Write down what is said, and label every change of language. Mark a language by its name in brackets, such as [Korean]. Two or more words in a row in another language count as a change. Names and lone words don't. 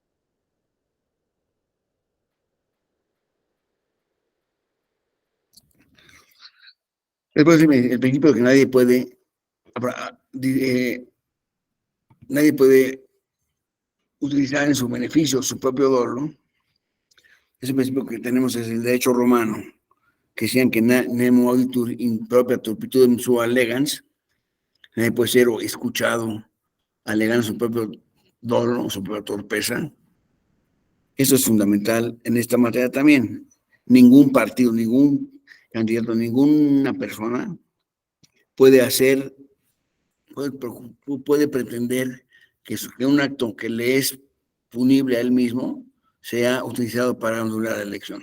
[Spanish] Después, el principio de que nadie puede utilizar en su beneficio su propio dolo. Ese principio que tenemos es el derecho romano, que decían que [Latin] nemo auditur in propria turpitudinem sua allegans, [Spanish] nadie puede ser escuchado alegando su propio dolo, su propia torpeza. Eso es fundamental en esta materia también. Ningún partido, ningún candidato, ninguna persona puede pretender que un acto que le es punible a él mismo sea utilizado para anular la elección.